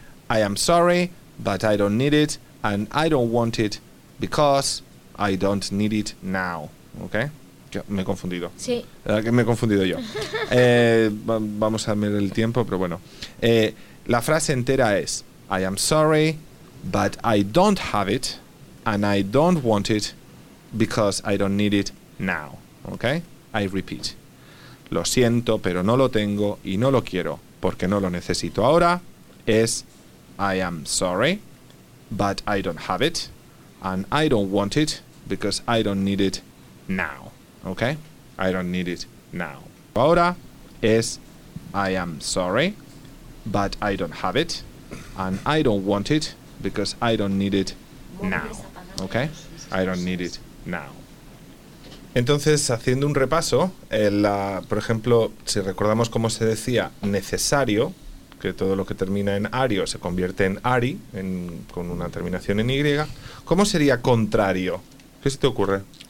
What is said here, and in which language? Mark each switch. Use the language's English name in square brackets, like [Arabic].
[English] I am sorry, but I don't need it, and I don't want it because I don't need it now. [Spanish] Okay. Me he confundido. Sí. Me he confundido yo. vamos a ver el tiempo, pero bueno. La frase entera es: [English] I am sorry, but I don't have it and I don't want it because I don't need it now. Okay? I repeat. [Spanish] Lo siento, pero no lo tengo y no lo quiero porque no lo necesito ahora. Es [English] I am sorry, but I don't have it and I don't want it because I don't need it now. Okay? I don't need it now. [Spanish] Ahora es [English] I am sorry, but I don't have it and I don't want it because I don't need it now. Okay? I don't need it now. [Spanish] Entonces, haciendo un repaso, por ejemplo, si recordamos cómo se decía necesario, que todo lo que termina en ario se convierte en ari, con una terminación en y, ¿cómo sería contrario? ¿Qué se te ocurre?